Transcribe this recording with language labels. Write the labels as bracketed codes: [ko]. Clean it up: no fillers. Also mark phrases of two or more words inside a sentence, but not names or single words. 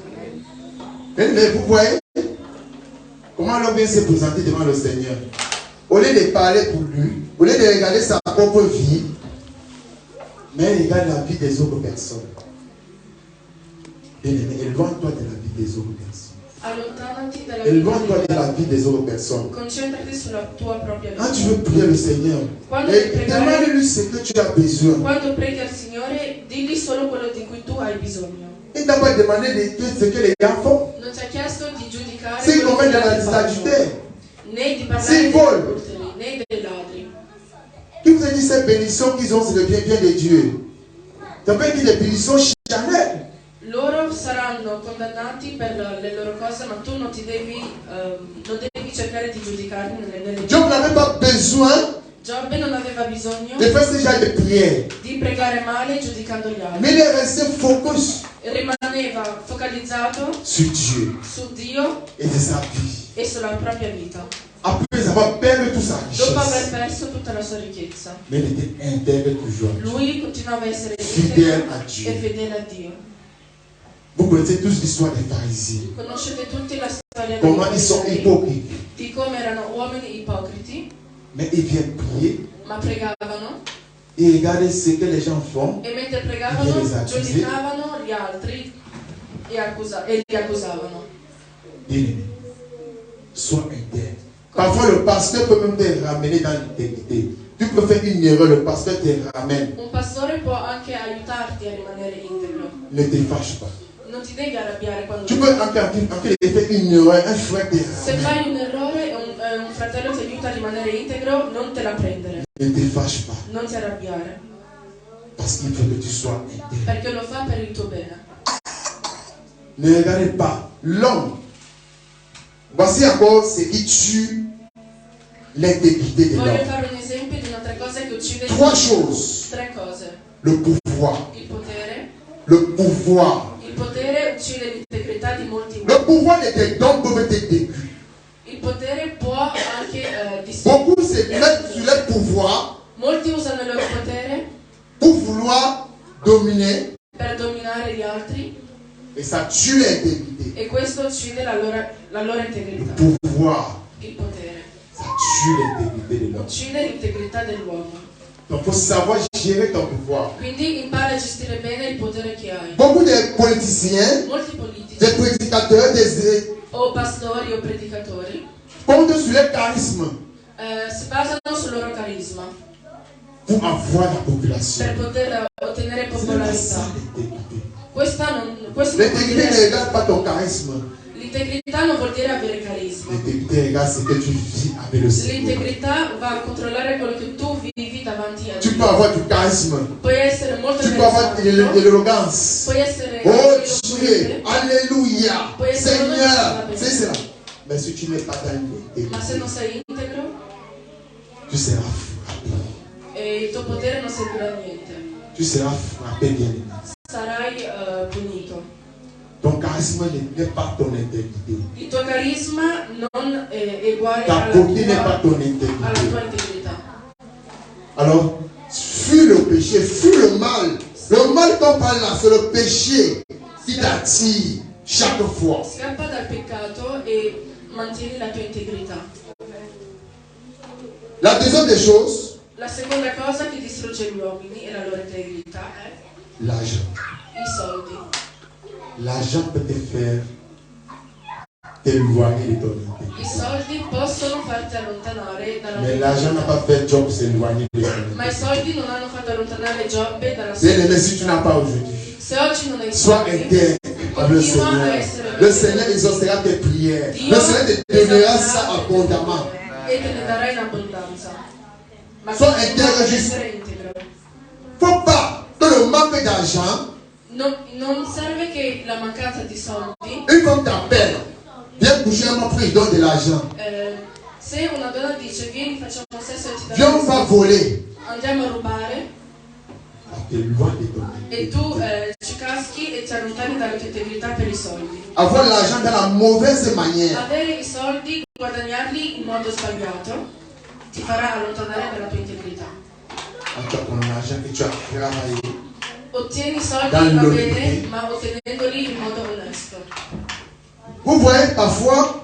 [fr] Mais vous voyez comment l'homme vient se présenter devant le Seigneur. Au lieu de parler pour lui, au lieu de regarder sa propre vie, mais il regarde la vie des autres personnes. Bien-aimé, éloigne-toi de la vie des autres personnes. [it] Allontanati dalla vita [fr] Éloigne-toi [it] degli [fr] de la [it] altri. [fr] vie des autres personnes. [it] Concentrati sulla tua propria [fr] Quand tu [it] vita. [fr] veux prier le Seigneur, [it] Quando [fr] et [it] devi pregare, [fr] demande-lui ce que tu as besoin. [it] quando preghi al Signore, digli solo quello di cui tu hai bisogno. [fr] Il t'a pas demandé de ce que les gars font. [it] Non ti ha chiesto di giudicare [fr] S'ils [it] quello [fr] commettent [it] che [fr] de [it] gli altri [fr] l'adultère, [it] fanno, né di parlare [fr] s'ils [it] dei [fr] volent, [it] adulteri, né dei ladri. [fr] qui vous a dit cette bénédiction qu'ils ont, c'est le bien de Dieu. Ça veut dire des bénédictions charnelles. [it] Loro saranno condannati per le loro cose, ma tu non devi cercare di giudicarli nelle [fr] Job n'avait pas besoin [it] Giobbe non aveva bisogno [fr] de faire ce genre de prière. [it] di pregare male giudicando gli altri. [fr] Mais il est resté focus [it] Rimaneva focalizzato [fr] sur Dieu [it] su Dio [fr] et de sa vie. [it] e sulla propria vita. [fr] Après avoir perdu toute sa [it] Dopo aver [fr] richesse, [it] perso tutta la sua ricchezza, [fr] mais il était intègre toujours. [it] lui continuava a essere [fr] Fidèle [it] integro [fr] a Dieu. [it] e fedele a Dio. [fr] Vous connaissez tous l'histoire des pharisiens. [it] Conoscete tutti la storia dei [fr] Comment ils sont [it] farisei, [fr] hypocrites. [it] di come erano uomini ipocriti, [fr] Mais ils viennent prier [it] ma pregavano [fr] et regardez ce que les gens font. [it] e mentre Dio pregavano [fr] les accusait. [it] giudicavano gli altri e li accusavano. [fr] Bien-aimé, sois intègre. Parfois, le pasteur peut même te ramener dans l'intégrité. Tu peux faire une erreur, le pasteur te ramène. [it] Un pastore può anche aiutarti a rimanere integro. [fr] Ne te fâche pas. [it] Non ti devi arrabbiare quando [fr] Tu peux encore faire une erreur, un frère te [it] se [fr] ramène. [it] fai un errore e un fratello ti aiuta a rimanere integro, non te la prendere, [fr] Ne te fâche pas. [it] non ti arrabbiare, [fr] Parce qu'il veut que tu sois intègre. [it] perché lo fa per il tuo bene. [fr] Ne regardez pas l'homme. Voici encore ce qui tue l'intégrité de [it] Voglio [fr] l'homme. [it] fare un esempio di un'altra cosa che uccide [fr] 3 choses. [it] 3 cose. [fr] Le pouvoir. [it] Il potere. [fr] Le pouvoir. [it] Il potere uccide l'integrità di molti [fr] Le [it] uomini. [fr] pouvoir de tes dons peut être détruit. [it] Il potere può anche distruggere. [fr] Beaucoup se mettent sur le pouvoir [it] Molti usano il loro potere [fr] pour vouloir dominer [it] per dominare gli altri [fr] et ça tue l'intégrité. [it] e questo uccide la loro [fr] Le [it] integrità. [fr] pouvoir, [it] Il potere [fr] ça tue l'intégrité de l'homme. [it] uccide l'integrità dell'uomo. [fr] Donc il faut savoir gérer ton pouvoir. [it] Quindi impara a gestire bene il potere che hai. [fr] Beaucoup de politiciens, [it] Molti [fr] des [it] politici [fr] prédicateurs, des [it] o pastori o predicatori [fr] comptent sur leur charisme [it] si basano sul loro carisma [fr] pour avoir la population. [it] per poter ottenere [fr] Ce n'est pas ça [it] popolarità. [fr] l'intégrité. [it] Questo non vuol [fr] L'intégrité ne [it] dire, [fr] regarde pas ton charisme. [it] l'integrità non vuol dire avere carisma. [fr] L'intégrité regarde ce que tu vis avec le Seigneur. [it] L'integrità va a controllare quello che tu vivi davanti a [fr] Tu peux [it] Dio. [fr] avoir du charisme. [it] Puoi essere molto [fr] Tu peux avoir de [it] carismatico, [fr] l'arrogance. [it] puoi essere [fr] Oh [it] eloquente, [fr] Dieu, Alléluia, [it] Puoi essere [fr] Seigneur, [it] onesto, [fr] c'est cela. Mais si tu n'es pas dans l'intégrité, [it] ma se non sei integro [fr] tu seras frappé. [it] e il tuo potere non servirà a niente. [fr] Tu seras frappé, bien aimé. [it] Sarai punito. [fr] Ton charisme n'est pas ton intégrité. [it] Il tuo carisma non è uguale [fr] Ta [it] alla [fr] beauté n'est pas ton [it] tua [fr] intégrité. [it] integrità. [fr] Alors, fuis le péché, fuis le mal. Le mal qu'on parle là, c'est le péché qui t'attire chaque fois. [it] Scappa dal peccato e mantieni la tua integrità. [fr] La deuxième des choses, [it] La seconda cosa che distrugge gli uomini e la loro integrità è [fr] l'argent. [it] i soldi. [fr] L'argent peut te faire t'éloigner de ton intégrité. [it] I soldi possono farti allontanare dalla tua [fr] Mais l'argent n'a [it] integrità. [fr] pas fait Job s'éloigner de son [it] Ma i [fr] intégrité. [it] soldi non hanno fatto allontanare Giobbe dalla sua [fr] Bien aimé, [it] integrità. [fr] si tu n'as pas aujourd'hui, [it] Se oggi non hai [fr] sois [it] soldi, [fr] intègre avec le Seigneur. Le Seigneur exaucera tes prières. [it] Dio [fr] Le Seigneur te donnera ça [it] esalterà [fr] abondamment. [it] e te ne darà in abbondanza. Ma [fr] Sois [it] continua [fr] intègre [it] ad [fr] juste. [it] essere integro. [fr] Faut pas que le manque d'argent, [it] Non serve che la mancanza di soldi, [fr] une femme t'appelle, viens coucher à ma prise, donne de l'argent. [it] se una donna dice vieni facciamo sesso e ti [fr] Viens, on [it] darò [fr] va voler. [it] andiamo a rubare [fr] T'éloignes de ton [it] e [fr] intégrité. [it] tu ci caschi e ti allontani dalla tua integrità per i soldi. [fr] Avoir l'argent dans la mauvaise manière, [it] Avere i soldi, guadagnarli in modo sbagliato, ti farà allontanare dalla tua integrità. [fr] quand tu as ton argent que tu as travaillé, [it] Ottieni i soldi, Dan va l'onore. bene, ma ottenendoli in modo onesto. [fr] vous voyez parfois,